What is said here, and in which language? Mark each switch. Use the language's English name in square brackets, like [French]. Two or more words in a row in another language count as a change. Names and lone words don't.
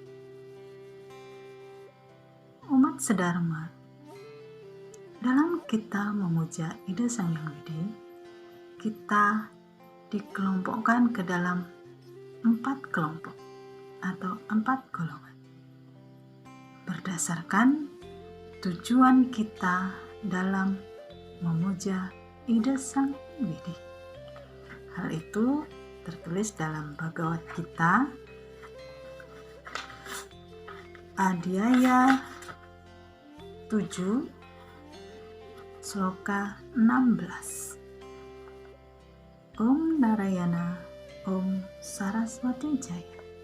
[Indonesian] Umat sedharma, dalam kita memuja Ida Sang Hyang Widi, kita dikelompokkan ke dalam 4 kelompok atau 4 golongan berdasarkan tujuan kita dalam memuja Ida Sang Widi. Hal itu tertulis dalam Bhagavad Gita Adhyaya 7 Sloka 16. Om Narayana, Om Saraswati Jaya.